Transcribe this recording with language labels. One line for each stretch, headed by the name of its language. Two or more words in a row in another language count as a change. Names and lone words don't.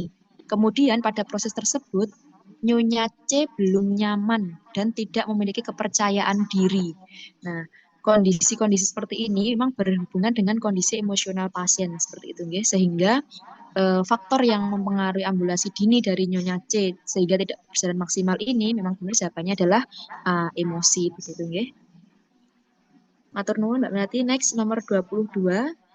Indonesian: Kemudian pada proses tersebut, Nyonya C belum nyaman dan tidak memiliki kepercayaan diri. Nah, kondisi-kondisi seperti ini memang berhubungan dengan kondisi emosional pasien seperti itu, nggih. Sehingga faktor yang mempengaruhi ambulasi dini dari Nyonya C sehingga tidak berjalan maksimal ini memang benar jawabannya adalah emosi begitu, nggih.
Javanese: Matur nuwun Mbak Melati.
Indonesian: Next nomor 22.